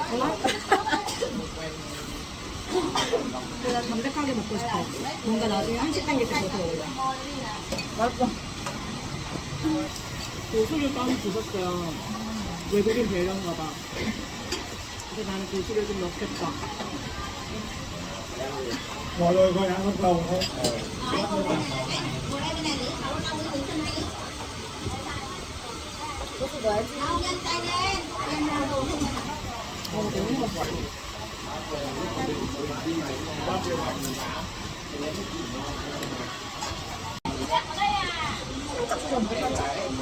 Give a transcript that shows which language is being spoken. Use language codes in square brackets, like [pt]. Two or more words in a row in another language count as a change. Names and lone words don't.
[ko] 근데 나 담백하게 먹고 싶어. 뭔가 나중에 한식 땡길 때 그렇게 먹을래. 맛있어. 고수를 따로 주셨어요. 외국인 배려인가 봐. 근데 나는 고수를 좀 넣겠다. [vi] Mọi người coi ăn bắt đầu thôi. [ko] 소스 넣어야지. 너무 맛있어. 살짝 소금 살짝.